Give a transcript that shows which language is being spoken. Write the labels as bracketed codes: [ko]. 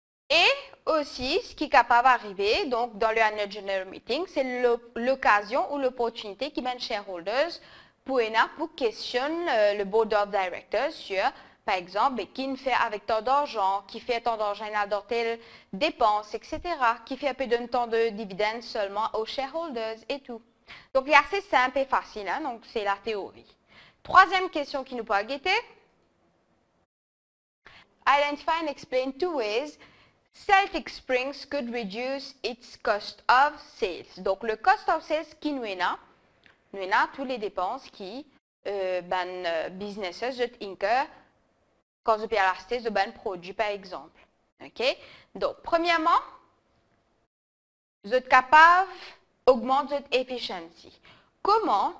[fr] Et aussi, ce qui est capable d'arriver, donc dans le annual general meeting, c'est l'occasion ou l'opportunité qui mène shareholders pour questionner le board of directors sur, par exemple, qui ne fait avec tant d'argent, qui fait tant d'argent dans telle dépense, etc., qui fait un peu de temps de dividendes seulement aux shareholders et tout. Donc, c'est assez simple et facile, hein, donc c'est la théorie. Troisième question qui nous peut guetter. [en] Identify and explain two ways Celtic Springs could reduce its cost of sales. [fr] Donc, le cost of sales qui nous est toutes les dépenses qui businesses incurrent quand vous payez l'acheter de ben produit, par exemple. OK? Donc, premièrement, vous êtes capable d'augmenter votre efficiency. Comment?